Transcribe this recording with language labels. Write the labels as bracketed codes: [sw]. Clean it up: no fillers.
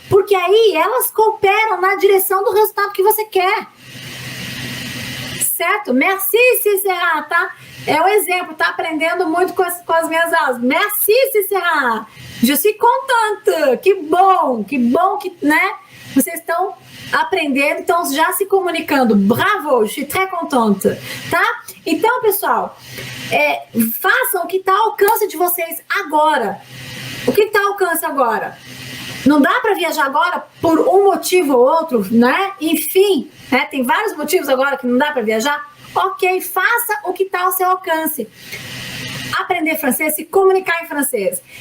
[pt] Porque aí elas cooperam na direção do resultado que você quer. Certo? Merci, Cicera, tá? É um exemplo, tá aprendendo muito com as minhas aulas. [fr] Merci, Cicera. Je suis contente. [pt] Que bom que, né? Vocês estão aprendendo, estão já se comunicando. [fr] Bravo, je suis très contente, tá? [pt] Então, pessoal, façam o que está ao alcance de vocês agora. O que está ao alcance agora? Não dá para viajar agora por um motivo ou outro, né? Enfim, né? Tem vários motivos agora que não dá para viajar. Ok, faça o que está ao seu alcance. Aprender francês, se comunicar em francês.